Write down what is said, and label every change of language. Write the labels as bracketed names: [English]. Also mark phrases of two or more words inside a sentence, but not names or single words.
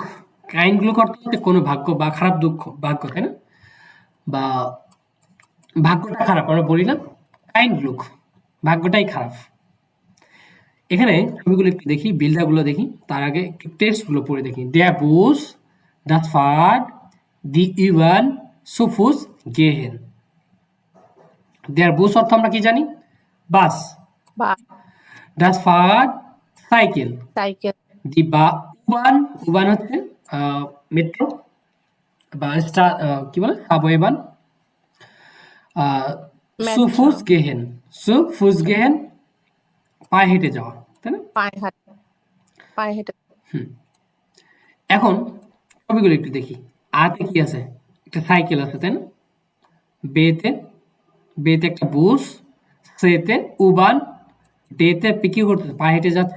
[German] kein Glück [Bangla] অর্থ হচ্ছে কোনো ভাগ্য বা খারাপ দুঃখ ভাগ্য, তাই না? বা ভাগ্যটা খারাপ আমরা বলি না, [German] kein Glück, [Bangla] ভাগ্যটাই খারাপ। এখানে ছবিগুলো একটু দেখি, বিল্ডারগুলো দেখি, তার আগে একটু টেক্সটগুলো পড়ে দেখি। [German] Der Bus, das Fahrrad, die U-Bahn, zu Fuß gehen. Der Bus [Bangla] অর্থ আমরা কি জানি? বাস। বা [German] Das Fahrrad, [Bangla] সাইকেল। সাইকেল, [German] Die U-Bahn, [Bangla] U-Bahn হচ্ছে মেট্রো বা কি বলে সাবওয়ে বান। Zu মেট্রো, [German] Fuß gehen, zu Fuß gehen, [Bangla] পায়ে হেঁটে যাওয়া, তাই না? পায়ে হেঁটে। এখন ছবিগুলো একটু দেখি। আতে কি আছে? একটা সাইকেল আছে, তাই না? বেতে বেতে একটা বুস, সেতে উবান, ডেতে পিকিউ করতেছে, পায়ে হেঁটে যাচ্ছে।